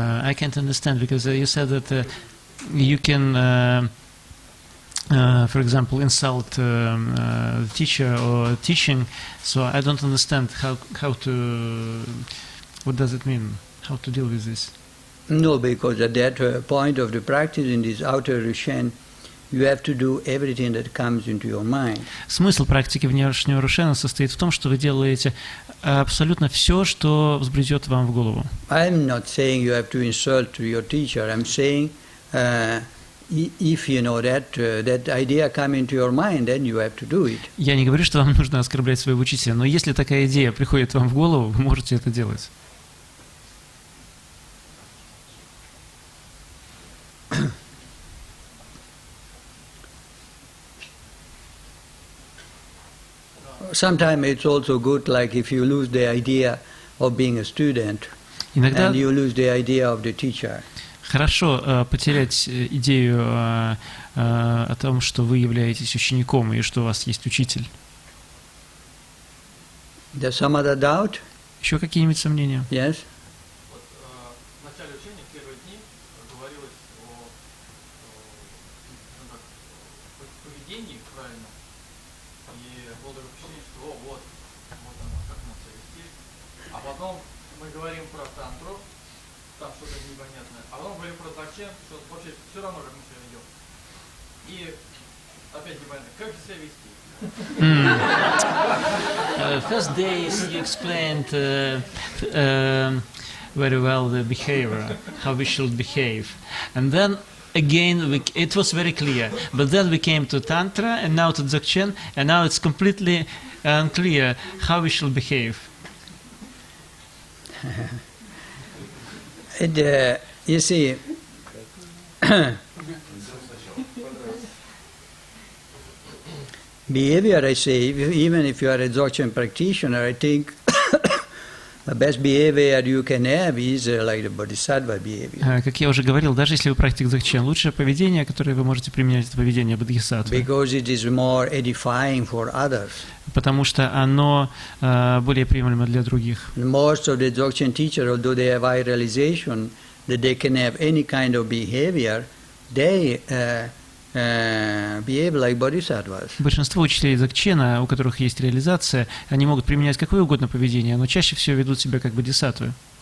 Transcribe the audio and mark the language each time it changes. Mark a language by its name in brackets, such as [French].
[English] I can't understand, because you said that you can, for example, insult the teacher or teaching. So I don't understand how to. What does it mean? How to deal with this? No, because at that point of the practice in this outer Rishen, you have to do everything that comes into your mind. [Russian] Смысл практики внешнего Рошена состоит в том, что вы делаете абсолютно все, что взбредет вам в голову. [English] I'm not saying you have to insult your teacher. I'm saying if you know that idea come into your mind, then you have to do it. [Russian] Я не говорю, что вам нужно оскорблять своего учителя, но если такая идея приходит вам в голову, вы можете это делать. [English] Sometimes it's also good, like if you lose the idea of being a student, [Russian] Иногда [English] and you lose the idea of the teacher. [Russian] хорошо потерять идею о том, что вы являетесь учеником и что у вас есть учитель. [English] There's some other doubt? [Russian] Еще какие-нибудь сомнения? [English] Yes? [Russian] Вот в начале учения, в первые дни, говорилось о поведении правильном, и было такое впечатление, что вот оно, как надо себя вести. А потом мы говорим про тантру, там что-то непонятное, а потом говорим про дзогчен, что вообще все равно, как мы себя ведем. И опять непонятно, как же себя вести? [English] First days you explained very well the behavior, how we should behave, and then again it was very clear. But then we came to Tantra, and now to Dzogchen, and now it's completely unclear how we should behave. You see, behavior, I say, even if you are a Dzogchen practitioner, I think the best behavior you can have is like the Bodhisattva behavior. [Russian] Как я уже говорил, даже если вы практик Dzogchen, лучшее поведение, которое вы можете применять, это поведение Бодхисаттвы. [English] Because it is more edifying for others. [Russian] Потому что оно более приемлемо для других. [English] Most of the Dzogchen teachers, although they have high realization that they can have any kind of behavior, they behave like bodhisattvas. [Russian] Большинство учителей Дзогчена, у которых есть реализация, они могут применять какое угодно поведение, но чаще всего ведут себя как бодхисаттвы.